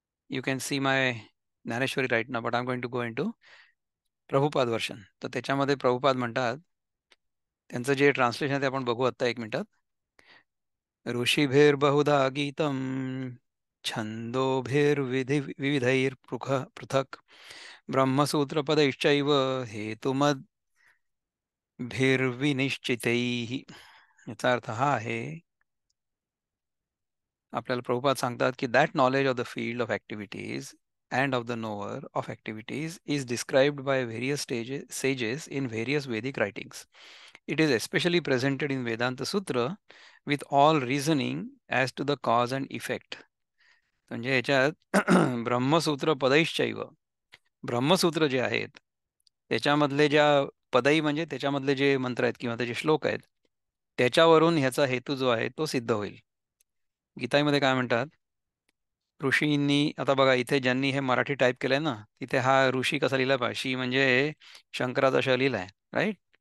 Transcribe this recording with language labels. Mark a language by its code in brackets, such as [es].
[en] You can see my Gnaneshwari right now, but I'm going to go into Prabhupada version. [mr] तर त्याच्यामध्ये प्रभुपाद म्हणतात, त्यांचं जे ट्रान्सलेशन आहे ते आपण बघू आता 1 मिनिटात. [sa] ऋषीभिर्बहुधा गीतं छंदोभिर्विधि पृथक् ब्रह्मसूत्रपदैश्चैव हेतुमद्भिर्विनिश्चितैः. [mr] याचा अर्थ हा आहे, आपल्याला प्रभुपाद सांगतात की [en] That knowledge of the field of activities and of the knower of activities is described by various sages in various Vedic writings. It is especially presented in Vedanta Sutra with all reasoning as to the cause and effect. [mr] म्हणजे याच्यात ब्रह्मसूत्र पदैश्चैव, ब्रह्मसूत्र जे आहेत त्याच्यामधले ज्या पदई म्हणजे त्याच्यामधले जे मंत्र आहेत किंवा त्याचे श्लोक आहेत त्याच्यावरून ह्याचा हेतू जो आहे तो सिद्ध होईल. गीतामध्ये काय म्हणतात, ऋषींनी, आता बघा इथे ज्यांनी हे मराठी टाईप केलंय ना तिथे हा ऋषी कसा लिहिला पाहिजे, शी म्हणजे शंकराचा श लिहिलाय, राईट.